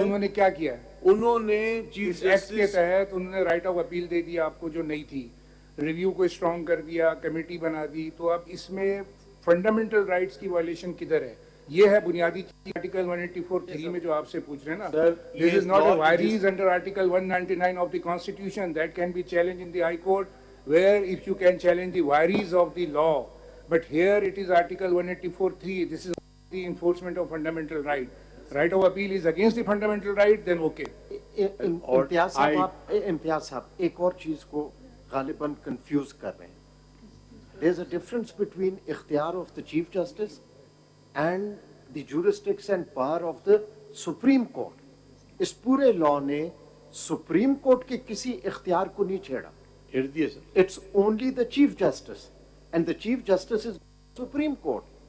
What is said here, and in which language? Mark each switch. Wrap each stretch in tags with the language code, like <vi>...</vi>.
<ur>انہوں نے کیا کیا ہے؟ انہوں نے چیف ایکٹ کے تحت انہوں نے رائٹ آف اپیل دے دیا آپ کو جو نہیں تھی، ریویو کو اسٹرانگ کر دیا، کمیٹی بنا دی. تو اب اس میں فنڈامنٹل رائٹس کی وائلیشن کدھر ہے؟ یہ ہے بنیادی چیز آرٹیکل 184(3) میں جو آپ سے پوچھ رہے ہیں نا.</ur> <en>This is not a varies under article 199 of the constitution that can be challenged in the high court, where if you can challenge the varies of the law, but here it is article 184(3). this is the enforcement of fundamental right. Right of appeal is against the fundamental right, then okay.</en> <ur>امتیاز صاحب ایک اور چیز کو غالباً confuse کر رہے ہیں.</ur> <en>there is a difference between اختیار of the chief justice and the jurisdiction and power of the Supreme Court.</en> <ur>اس پورے لا نے سپریم کورٹ کے کسی اختیار کو نہیں چھیڑا.</ur> <en>It's only the chief justice and the chief justice is Supreme Court.</en>